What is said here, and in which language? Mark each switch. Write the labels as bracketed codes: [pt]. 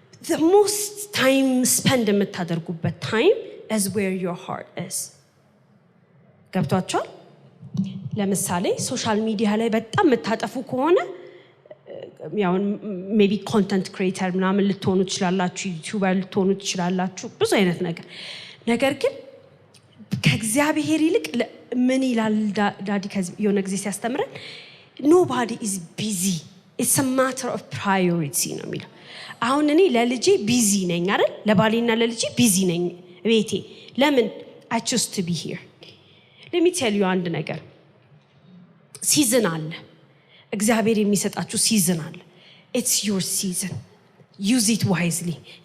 [en] the most time spend [am] የምታደርጉበት [en] time is where your heart is። [am] ገብቷችኋል? ለምሳሌ ሶሻል ሚዲያ ላይ በጣም የምታጠፉ ከሆነ ያው ሜቢ ኮንተንት ክሪኤተር ምናምን ልትሆኑ ትችላላችሁ፣ ዩቲዩበር ልትሆኑ ትችላላችሁ፣ ብዙ አይነት ነገር ግን ከእግዚአብሔር ይልቅ ምን ይላል ዳዲ የሆነ ጊዜ ሲያስተምረን [en] nobody is busy, it's a matter of priority [am] ነው የሚለው። አሁን እኔ ለልጄ ቢዚ ነኝ አይደል? ለባሌና ለልጄ ቢዚ ነኝ ቤቴ። ለምን? [en] I choose to be here. let me tell you [am] አንድ ነገር፣ ሲዝን አለ። [en] እግዚአብሔር የሚሰጣችሁ ሲዝን አለ። it's your season, use it wisely.